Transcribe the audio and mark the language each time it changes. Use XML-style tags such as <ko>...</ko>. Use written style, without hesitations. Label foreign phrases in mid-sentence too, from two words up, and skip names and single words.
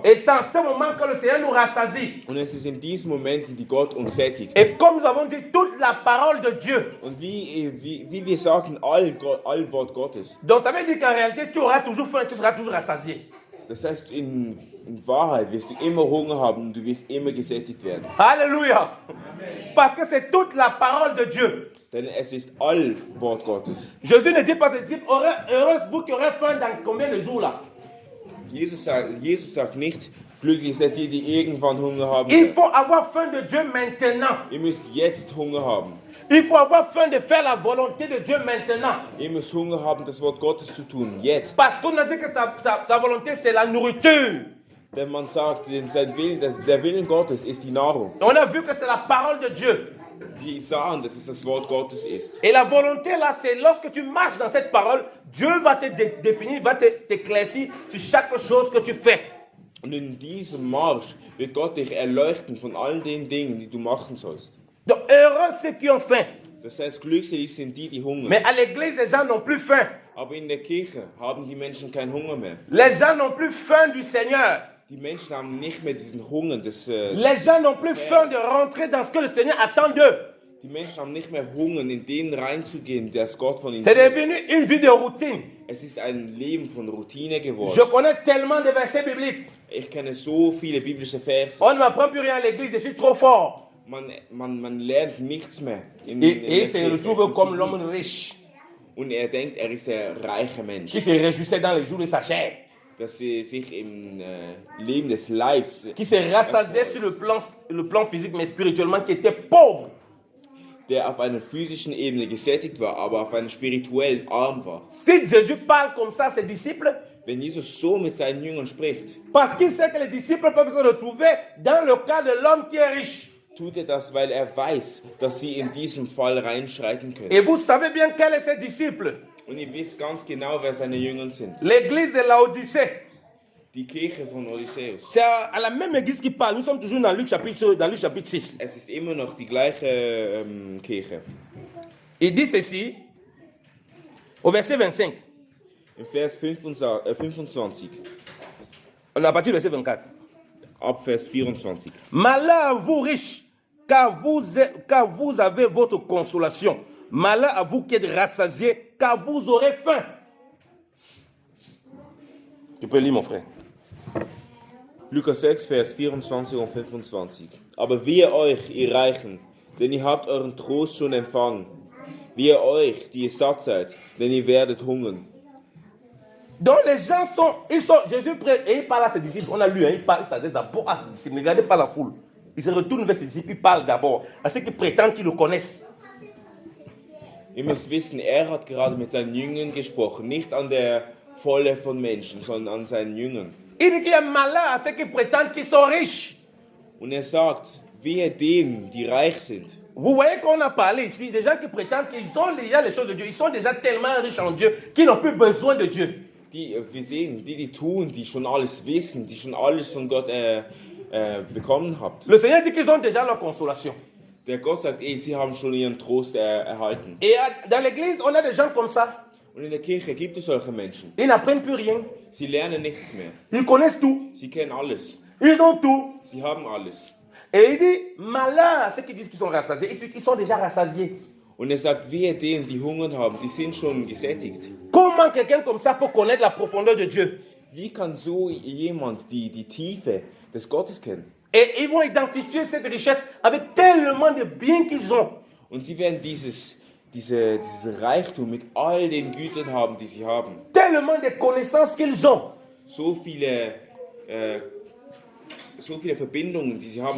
<fr>Et c'est en ce moment que le Seigneur nous rassasie.</fr> <de>Und es ist in diesen Momenten, die Gott uns sättigt.</de> <fr>Et comme nous avons dit, toute la parole de Dieu.</fr> <de>Und wie wir sagen, all Wort Gottes.</de> <fr>Donc ça veut dire qu'en réalité, tu auras toujours faim, tu seras toujours rassasié.</fr> <de>Das heißt, in Wahrheit wirst du immer Hunger haben und du wirst immer gesättigt werden.</de> <fr>Alléluia. Parce que c'est toute la parole de Dieu.</fr> <de>Denn es ist all Wort Gottes.</de> <fr>Jésus ne dit pas à ses disciples, heureuse vous qui aurez faim dans combien de jours là?</fr> <de>Jesus sagt nicht, Glücklich seid ihr, die irgendwann Hunger haben.</de> <fr>Il faut avoir faim de Dieu maintenant.</fr> <de>Ihr müsst jetzt Hunger haben.</de> <fr>Il faut avoir faim de faire la volonté de Dieu maintenant.</fr> <de>Ihr müsst Hunger haben, das Wort Gottes zu tun. Jetzt.</de> <fr>Parce qu'on a dit que ta volonté, c'est la nourriture.</fr> <de>Wenn man sagt, sein Willen, der Willen Gottes ist die Nahrung.</de> <fr>On a vu que c'est la parole de Dieu.</fr> <de>Wir sahen, dass es das Wort Gottes ist.</de> <fr>Et la volonté, là, c'est lorsque tu marches dans cette parole, Dieu va te définir, va t'éclaircir sur chaque chose que tu fais.</fr> <de>Und in diesem Marsch wird Gott dich erleuchten von all den Dingen, die du machen sollst.</de> <fr>Donc, heureux ceux qui ont faim.</fr> <de>Das heißt, glückselig sind die, die hungern.</de> <fr>Mais à l'église, les gens n'ont plus faim.</fr> <de>Aber in der Kirche haben die Menschen keinen Hunger mehr.</de> <fr>Les gens n'ont plus faim du Seigneur.</fr> <de>Die Menschen haben nicht mehr diesen Hunger des</de> <fr>Les gens n'ont plus faim de rentrer dans ce que le Seigneur attend d'eux.</fr> <de>Die Menschen haben nicht mehr Hunger, in den reinzugehen, das Gott von ihnen</de> <fr>C'est</fr> <de>will.</de> <fr>devenu une vie de routine.</fr> <de>Es ist ein Leben von Routine geworden.</de> <fr>Je connais tellement de versets bibliques.</fr> <de>Ich kenne so viele biblische Verse.</de> <fr>On ne m'apprend plus rien à l'église, je suis trop fort.</fr> <de>Man lernt nichts mehr.</de> <fr>Et il se retrouve comme l'homme riche</fr> <de>Und er denkt, er ist ein reicher Mensch.</de> <fr>qui se réjouissait dans les jours de sa chair,</fr> <de>Dass er sich im Leben des Leibs,</de> <fr>qui se rassasiait sur le plan physique, mais spirituellement, qui était pauvre.</fr> <de>der auf einer physischen Ebene gesättigt war, aber auf einer spirituell arm war.</de> <fr>Si Jésus parle comme ça à ses disciples,</fr> <de>Wenn Jesus so mit seinen Jüngern spricht,</de> <fr>parce qu'il sait que les disciples peuvent se retrouver dans le cas de l'homme qui est riche.</fr> <de>tut er das, weil er weiß, dass sie in diesem Fall reinschreiten können.</de> <fr>Et vous savez bien quels sont ses disciples.</fr> <de>Und ihr wisst ganz genau, wer seine Jünger sind.</de> <fr>L'église de Laodicée.</fr> <de>Die Kirche von Odysseus.</de> <fr>C'est à la même église qui parle. Nous sommes toujours dans Luc chapitre 6.</fr> <de>Es ist immer noch die gleiche Kirche.</de> <fr>Il dit ceci au verset 25.</fr> <de>Im Vers 25,</de> <fr>On est à partir du verset 24.</fr> <de>ab Vers 24.</de> <fr>Malheur à vous riches, car vous avez votre consolation. Malheur à vous qui êtes rassasiés, car vous aurez faim. Tu peux lire, mon frère.</fr> <de>Lukas 6, Vers 24 und 25. Aber wehe euch, ihr Reichen, denn ihr habt euren Trost schon empfangen. Wehe euch, die ihr satt seid, denn ihr werdet hungern.</de> <fr>Donc les gens Jésus et il parle à ses disciples. On a lu, il s'adresse d'abord à ses disciples. Ne regardez pas la foule. Il se retourne vers ses disciples, il parle d'abord à ceux qui prétendent qu'ils le connaissent.</fr> <de>Ihr müsst wissen, er hat gerade mit seinen Jüngern gesprochen, nicht an der Volle von Menschen, sondern an seinen Jüngern.</de> <fr>Il dit qu'il y a malheur à ceux qui prétendent qu'ils sont riches.</fr> <de>Und er sagt, wehe denen, die reich sind.</de> <fr>Vous voyez qu'on a parlé ici des gens qui prétendent qu'ils ont déjà les choses de Dieu. Ils sont déjà tellement riches en Dieu qu'ils n'ont plus besoin de Dieu.</fr> <de>Wir sehen, die tun, die schon alles wissen, die schon alles von Gott bekommen habt.</de> <fr>Le Seigneur dit qu'ils ont déjà leur consolation.</fr> <de>Der Gott sagt, sie haben schon ihren Trost erhalten.</de> <fr>Et dans l'église, on a des gens comme ça.</fr> <de>Und in der Kirche gibt es solche Menschen.</de> <fr>Ils n'apprennent plus rien.</fr> <de>Sie lernen nichts mehr.</de> <fr>Ils connaissent tout.</fr> <de>Sie kennen alles.</de> <fr>Ils ont tout.</fr> <de>Sie haben alles.</de> <fr>Et il dit, malheur à ceux qui disent qu'ils sont rassasiés. Ils sont déjà rassasiés.</fr> <de>Und er sagt, wehe denen, die Hunger haben, die sind schon gesättigt.</de> <fr>Comment quelqu'un comme ça peut connaître la profondeur de Dieu?</fr> <de>Wie kann so jemand die Tiefe des Gottes kennen?</de> <fr>Et ils vont identifier cette richesse avec tellement de biens qu'ils ont.</fr> <de>Und sie werden dieses Reichtum mit all den Gütern haben, die sie haben.</de> <fr>Tellement de connaissances qu'ils ont.</fr> <de>So viele Verbindungen, die sie haben.</de>